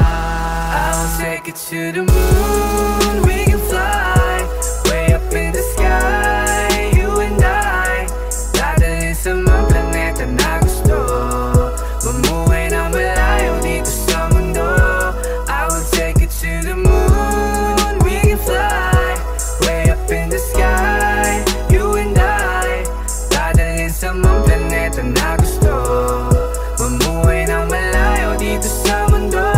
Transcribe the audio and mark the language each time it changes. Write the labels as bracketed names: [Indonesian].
[English] I'll take you to the moon, we can fly way up in the sky, you and I. [Filipino] Dadalhin sa mga planeta na gusto, mamuhay ng malayo dito sa mundo. [English] I will take you to the moon, we can fly way up in the sky, you and I. [Filipino] Dadalhin sa mga planeta na gusto, mamuhay ng malayo dito sa mundo.